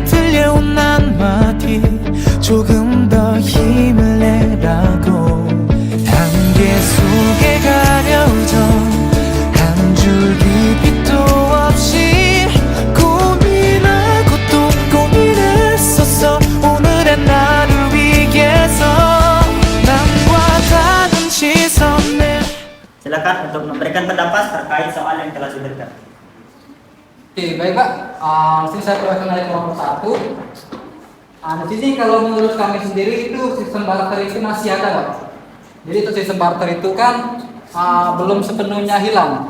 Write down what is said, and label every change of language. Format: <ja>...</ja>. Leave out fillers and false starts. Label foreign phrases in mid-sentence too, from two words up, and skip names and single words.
<ko>들려온 한마디 조금 더 힘을 내라고 안개 속에 가려져 한 줄기 빛도 없이 고민하고 또 고민했었어 오늘의 나를 위해서 남과 다른 시선에</ko> <id>Silakan untuk memberikan pendapat terkait soal yang telah diberikan. Oke, baik Pak. Di sini saya perkenalkan dari kelompok 1. Di sini kalau menurut kami sendiri itu sistem barter itu masih ada Pak. Jadi itu sistem barter itu kan belum sepenuhnya hilang.</id>